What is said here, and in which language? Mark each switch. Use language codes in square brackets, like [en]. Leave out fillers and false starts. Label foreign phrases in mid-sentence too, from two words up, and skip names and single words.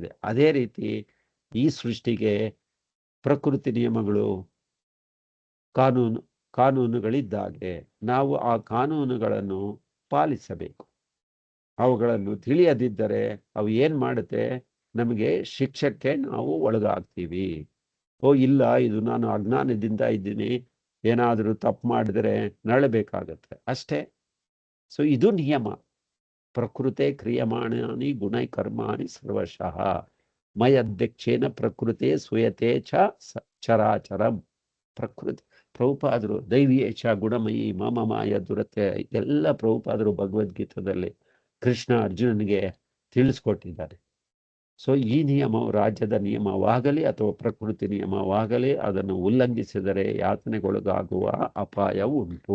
[kn] ಅದೇ ರೀತಿ ಈ ಸೃಷ್ಟಿಗೆ ಪ್ರಕೃತಿ ನಿಯಮಗಳು, ಕಾನೂನುಗಳಿದ್ದಾಗೆ ನಾವು ಆ ಕಾನೂನುಗಳನ್ನು ಪಾಲಿಸಬೇಕು. ಅವುಗಳನ್ನು ತಿಳಿಯದಿದ್ದರೆ ಅವು ಏನ್ ಮಾಡುತ್ತೆ, ನಮಗೆ ಶಿಕ್ಷಕ್ಕೆ ನಾವು ಒಳಗಾಗ್ತೀವಿ. ಇಲ್ಲ, ಇದು ನಾನು ಅಜ್ಞಾನದಿಂದ ಇದ್ದೀನಿ, ಏನಾದರೂ ತಪ್ಪು ಮಾಡಿದ್ರೆ ನಳಬೇಕಾಗತ್ತೆ ಅಷ್ಟೇ. ಸೊ ಇದು ನಿಯಮ. [sa] ಪ್ರಕೃತೆ ಕ್ರಿಯಮಾಣಾನಿ ಗುಣೈ ಕರ್ಮಾಣಿ ಸರ್ವಶಃ ಮಯಧ್ಯಕ್ಷೇನ ಪ್ರಕೃತೆ ಸುಯತೆ ಚರಾಚರಂ. [kn] ಪ್ರಕೃತಿ ಪ್ರಭುಪಾದರು [sa] ದೈವಿಯೇಚ ಗುಣಮಯಿ ಮಮ ಮಾಯ ದುರತೆ [kn] ಇದೆಲ್ಲ ಪ್ರಭುಪಾದರು ಭಗವದ್ಗೀತದಲ್ಲಿ ಕೃಷ್ಣ ಅರ್ಜುನನಿಗೆ ತಿಳಿಸ್ಕೊಟ್ಟಿದ್ದಾರೆ. ಸೊ ಈ ನಿಯಮವು ರಾಜ್ಯದ ನಿಯಮವಾಗಲಿ ಅಥವಾ ಪ್ರಕೃತಿ ನಿಯಮವಾಗಲಿ ಅದನ್ನು ಉಲ್ಲಂಘಿಸಿದರೆ ಯಾತನೆಗೊಳಗಾಗುವ ಅಪಾಯ ಉಂಟು.